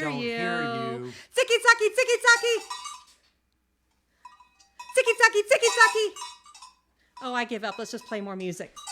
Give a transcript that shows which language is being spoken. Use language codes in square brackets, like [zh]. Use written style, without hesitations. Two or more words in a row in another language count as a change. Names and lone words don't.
[en] don't you. hear you. Ziki-zaki, ziki-zaki! Ziki-zaki, ziki-zaki! Oh, I give up. Let's just play more music.